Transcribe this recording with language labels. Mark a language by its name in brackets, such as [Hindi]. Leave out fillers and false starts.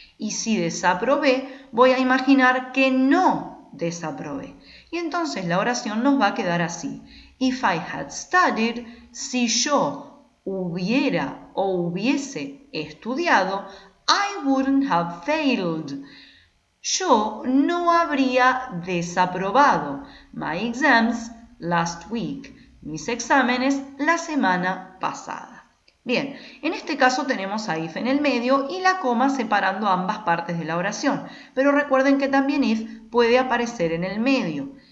[Spanish] Y si desaprobé, voy a imaginar que no desaprobé. Y entonces la oración nos va a quedar así. [English] If I had studied, [Spanish] si yo hubiera o hubiese estudiado, [English] I wouldn't have failed. [Spanish] Yo no habría desaprobado. [English] My exams last week. [Spanish] Mis exámenes la semana pasada. Bien, en este caso tenemos a if en el medio y la coma separando ambas partes de la oración. Pero recuerden que también if puede aparecer en el medio.